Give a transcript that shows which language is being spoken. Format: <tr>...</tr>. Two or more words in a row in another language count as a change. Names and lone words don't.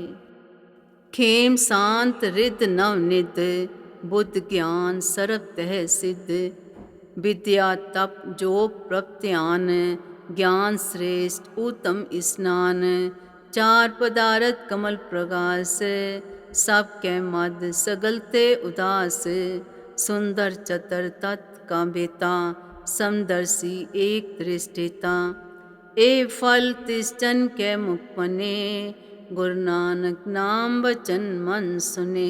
<bra>ਖੇਮ ਸ਼ਾਂਤ ਰਿਦ ਨਵ ਨਿਧ, ਬੁੱਧ ਗਿਆਨ ਸਰਬ ਤਹਿ ਸਿਧ। ਵਿਦਿਆ ਤਪ ਜੋਗ ਪ੍ਰਭ ਧਿਆਨ, ਗਿਆਨ ਸ੍ਰੇਸ਼ਟ ਊਤਮ ਇਸਨਾਨ। ਚਾਰ ਪਦਾਰਥ ਕਮਲ ਪ੍ਰਗਾਸ, सब कै मद सगल ते उदास। सुंदर चतर तत् का बेता, समदर्शी एक दृष्टिता। ए फल तिस जन कै मुख बने, गुरु नानक नाम बचन मन सुने।</bra>